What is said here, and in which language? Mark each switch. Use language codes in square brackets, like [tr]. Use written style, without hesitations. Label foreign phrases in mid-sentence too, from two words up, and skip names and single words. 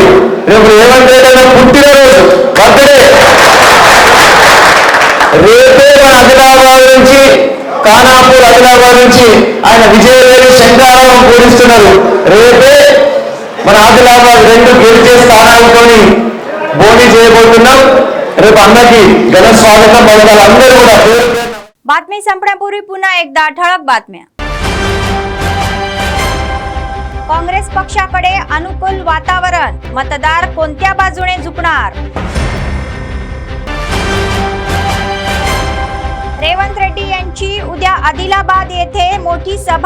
[te] రేపు రేవంత్ రెడ్డి అన్న పుట్టినరోజు, బర్త్డే. రేపే మన ఆదిలాబాద్ నుంచి ఖానాపూర్ ఆదిలాబాద్ నుంచి ఆయన విజయవేలి శంకారావం పూరిస్తున్నారు. రేపే మన ఆదిలాబాద్ 2 గెలిచే స్థానాలతోని బోని చేయబోతున్నాం. రేపు అన్నకి ఘన स्वागतम పలకాలి అందరూ కూడా. [mr] बातमी संपण्यापूर्वी पुन्हा एकदा ठळक बातम्या. काँग्रेस पक्षाकडे अनुकूल वातावरण, मतदार कोणत्या बाजूने झुकणार? रेवंत रेड्डी यांची उद्या आदिलाबाद येथे मोठी सभा.